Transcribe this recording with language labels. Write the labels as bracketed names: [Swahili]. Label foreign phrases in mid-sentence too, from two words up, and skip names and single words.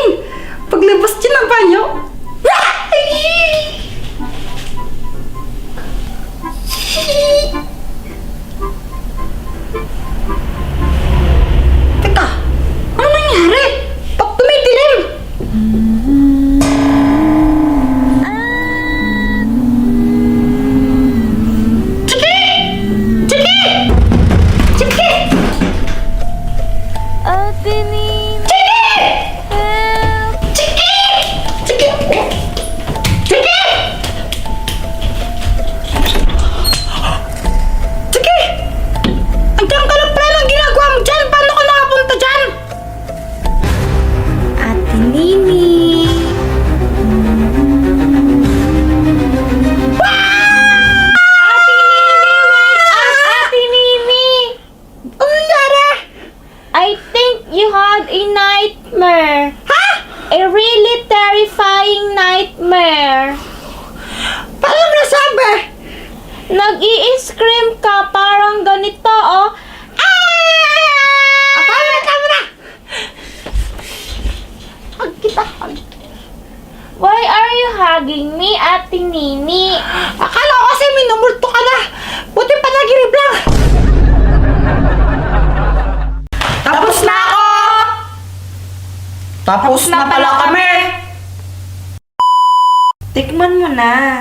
[Filipino] Paglabas niya ng banyo, teka, ano nangyari? Ba't tumidilim? Chiki! Chiki! Chiki! Ate Nini. Chiki! Chiki! Chiki! Chiki! Andiyan ka lang pala ng ginagawa mo dyan. Paano ka nakapunta dyan? Ate Nini. Ate Nini! Ano nangyari? [English] I think you had a nightmare. [Filipino] Ha? [English] A really terrifying nightmare. [Filipino] Paano mo nasabi? Nag-i-scream ka parang ganito, oh. Tama na! Hug kita, hug. [English] Why are you hugging me, Ate Nini? [Filipino] Akala ko kasi minumulto ka na. Buti pa nagirib lang. Tapos na ako! Tapos na pala kami! Tikman mo na.